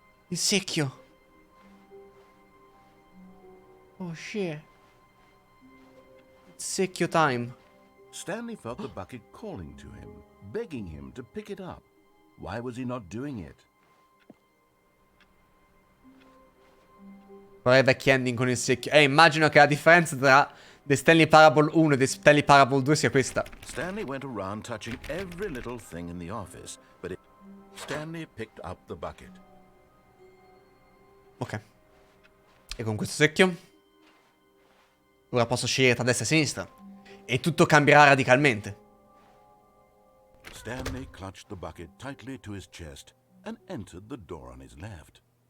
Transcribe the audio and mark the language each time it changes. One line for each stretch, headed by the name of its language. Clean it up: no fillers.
Italian: Il secchio.
English: Oh shit. It's secchio time. Stanley felt the bucket calling to him, begging him to pick it up. Why was he not doing it?
Italian: Vorrei vecchi ending con il secchio. Immagino che la differenza tra The Stanley Parable 1 e The Stanley Parable 2 sia questa.
English: Stanley went around touching every little thing in the office, but Stanley picked up the bucket. Ok.
Italian: E con questo secchio ora posso scegliere tra destra e sinistra. E tutto cambierà radicalmente.
English: Stanley clutched the bucket tightly to his chest and entered the door on his left.